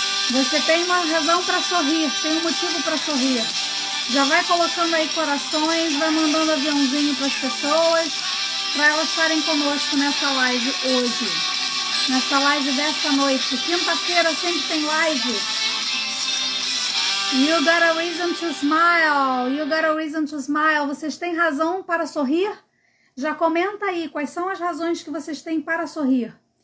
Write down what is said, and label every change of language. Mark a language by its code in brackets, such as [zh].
[pt] Você tem uma razão para sorrir, tem um motivo para sorrir. Já vai colocando aí corações, vai mandando aviãozinho para as pessoas, para elas estarem conosco nessa live hoje. Nessa live dessa noite. Quinta-feira sempre tem live. [en] You got a reason to smile. You got a reason to smile. [pt] Vocês têm razão para sorrir? Já comenta aí quais são as razões que vocês têm para sorrir.